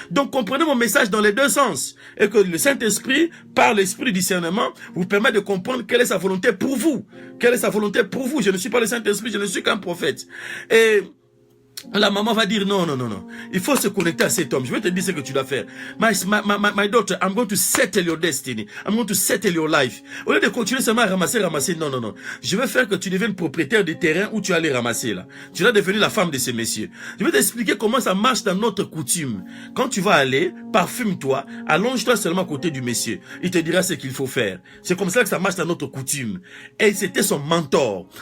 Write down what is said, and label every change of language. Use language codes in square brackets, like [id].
[fr] Donc comprenez mon message dans les deux sens. Et que le Saint-Esprit, par l'esprit du discernement, vous permet de comprendre quelle est sa volonté pour vous. Quelle est sa volonté pour vous. Je ne suis pas le Saint-Esprit, je ne suis qu'un prophète. Et la maman va dire non. Il faut se connecter à cet homme. Je vais te dire ce que tu dois faire. [en] My daughter, I'm going to settle your destiny. I'm going to settle your life. [fr] Au lieu de continuer seulement à ramasser. Non. Je vais faire que tu deviennes propriétaire des terrains où tu vas les ramasser là. Tu vas devenir la femme de ces messieurs. Je vais t'expliquer comment ça marche dans notre coutume. Quand tu vas aller, parfume-toi, allonge-toi seulement à côté du monsieur. Il te dira ce qu'il faut faire. C'est comme ça que ça marche dans notre coutume. Et c'était son mentor.